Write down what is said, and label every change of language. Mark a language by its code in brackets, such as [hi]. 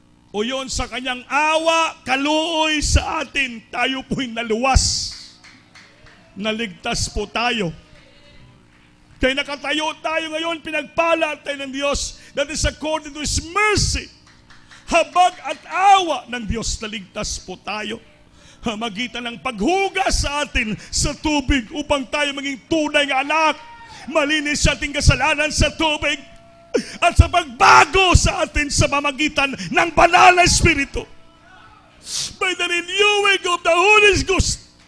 [tl] O yon sa kanyang awa, kaluoy sa atin, tayo po'y naluwas. Naligtas po tayo. Kaya nakatayo tayo ngayon, pinagpala tayo ng Diyos. [en] That is according to His mercy. [tl] Habag at awa ng Diyos, naligtas po tayo. Magitan ng paghugas sa atin sa tubig upang tayo maging tunay ng anak. Malinis sa ating kasalanan sa tubig. At sa pagbago sa atin sa pamagitan ng banal na Espiritu. [en] By the renewing of the Holy Ghost.